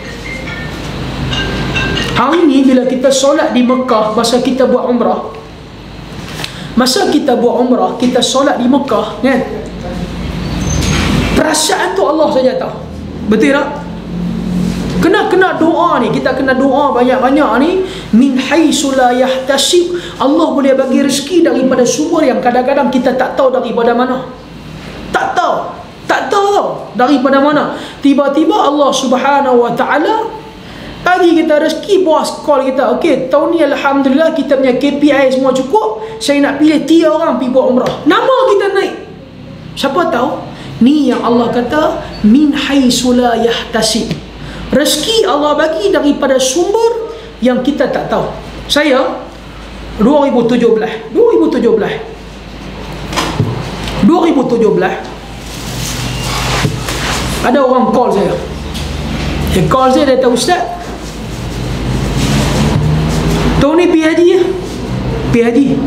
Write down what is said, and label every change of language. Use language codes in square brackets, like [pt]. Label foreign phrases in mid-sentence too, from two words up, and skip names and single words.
[ms] Hari ni bila kita solat di Mekah, masa kita buat umrah, kita solat di Mekah kan, perasaan tu Allah saja tahu. Betul tak? Kena doa ni, kita kena doa banyak-banyak ni. [ar] من حيث لا يحتسب, [ms] Allah boleh bagi rezeki daripada sumber yang kadang-kadang kita tak tahu daripada mana. Tak tahu daripada mana. Tiba-tiba Allah [ar] سبحانه وتعالى [ms] bagi kita rezeki, bos call kita, okey, tahun ni alhamdulillah kita punya KPI semua cukup, saya nak pilih 3 orang pergi buat umrah. Nama kita naik. Siapa tahu? Ni yang Allah kata [ar] من حيث لا يحتسب. [ms] Rezeki Allah bagi daripada sumber yang kita tak tahu. Saya 2017 ada orang call saya. Dia call saya, dia kata, "Ustaz, tahun ni pergi haji.